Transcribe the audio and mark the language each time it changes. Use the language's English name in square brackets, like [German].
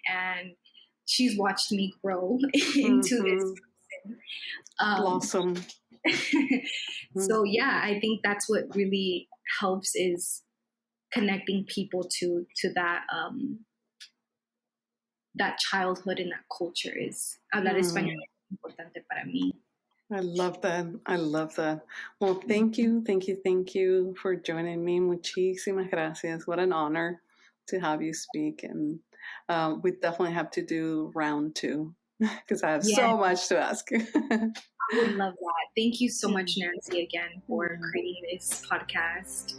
[English] And she's watched me grow into this person. Blossom. So yeah, I think that's what really helps, is connecting people to that that childhood and that culture. [Spanish] Is hablar español es importante para mí. [English] I love that. I love that. Well, thank you for joining me. [Spanish] Muchísimas gracias. [English] What an honor to have you speak. And we definitely have to do round 2 because I have so much to ask you. I would love that. Thank you so much, Nancy, again, for creating this podcast.